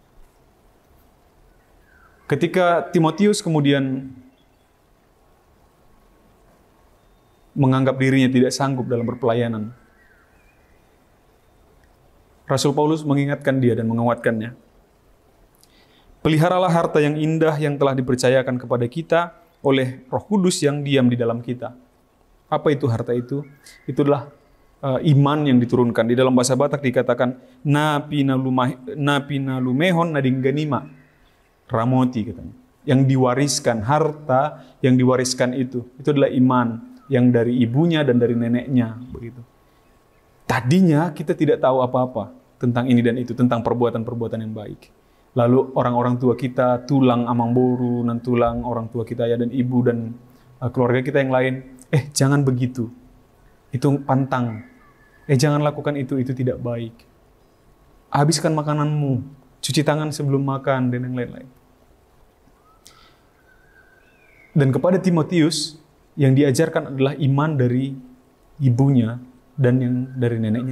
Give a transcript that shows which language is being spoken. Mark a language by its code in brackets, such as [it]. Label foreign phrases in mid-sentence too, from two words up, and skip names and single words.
[id] Ketika Timotius kemudian menganggap dirinya tidak sanggup dalam berpelayanan, Rasul Paulus mengingatkan dia dan menguatkannya. Peliharalah harta yang indah yang telah dipercayakan kepada kita oleh Roh Kudus yang diam di dalam kita. Apa itu harta itu? Itulah iman yang diturunkan. Di dalam bahasa Batak dikatakan [bbc] na pinalumehon nadingganima ramoti, [id] katanya. Yang diwariskan, harta yang diwariskan itu adalah iman yang dari ibunya dan dari neneknya, begitu. Tadinya kita tidak tahu apa-apa tentang ini dan itu, tentang perbuatan-perbuatan yang baik. Lalu orang-orang tua kita, [bbc] tulang amang boru, [id] dan tulang orang tua kita, ayah dan ibu, dan keluarga kita yang lain, jangan begitu. Itu pantang. Jangan lakukan itu tidak baik. Habiskan makananmu, cuci tangan sebelum makan, dan yang lain-lain. Dan kepada Timotius, yang diajarkan adalah iman dari ibunya dan yang dari neneknya.